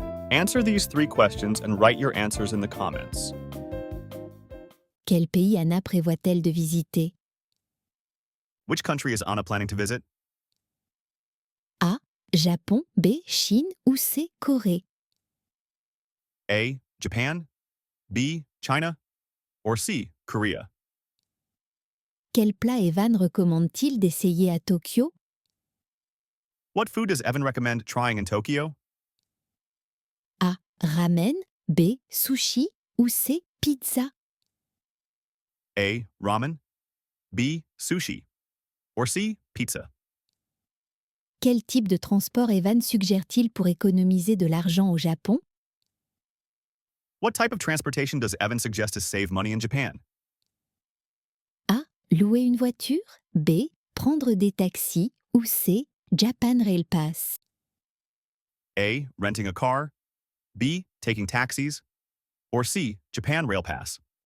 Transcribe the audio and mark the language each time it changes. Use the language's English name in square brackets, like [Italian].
[English] Answer these 3 questions and write your answers in the comments. [French] Quel pays Anna prévoit-elle de visiter? [English] Which country is Anna planning to visit? [French] A. Japon. B. Chine. Ou C. Corée? [English] A. Japan, B. China, or C. Korea? [French] Quel plat Evan recommande-t-il d'essayer à Tokyo? [English] What food does Evan recommend trying in Tokyo? [French] A. Ramen. B. Sushi. Ou C. Pizza? [English] A. Ramen, B. Sushi, or C. Pizza? [French] Quel type de transport Evan suggère-t-il pour économiser de l'argent au Japon? [English] What type of transportation does Evan suggest to save money in Japan? [French] A. Louer une voiture. B. Prendre des taxis. Ou C. Japan Rail Pass? [English] A. Renting a car, B. Taking taxis, or C. Japan Rail Pass?